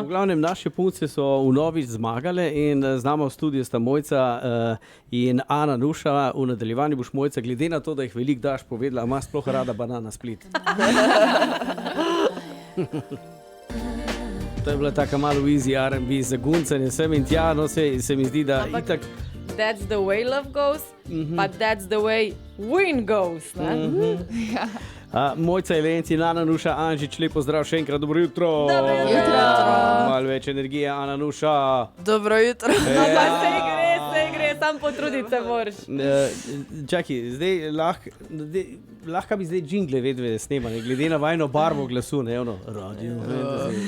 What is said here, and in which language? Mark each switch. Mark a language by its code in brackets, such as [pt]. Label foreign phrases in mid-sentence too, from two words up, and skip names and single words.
[sl] V glavnem, naše punce so vnovič zmagale in z nama v studiu sta Mojca in Ana Nuša. V nadaljevanju boš, Mojca, glede na to, da jih veliko daš, povedala, ima sploh rada Banana Split. To je bila taka malo [en] easy R&B [sl] zaguncanje sem in tja, no se mi zdi, da Ampak itak... [en] That's the way love goes, but that's the way win goes. [sl] Mojca Jelenc in Ana Nuša Anžič, lepo zdrav, še enkrat dobro jutro. Dobro jutro. Malo več energije, Ana Nuša. Dobro jutro. Pa se gre, sam potruditi se moraš. Čakaj, zdaj lahko bi zdaj džingle vedve snemali, glede na vajno barvo glasu, ne, ono, Radio Fantasy.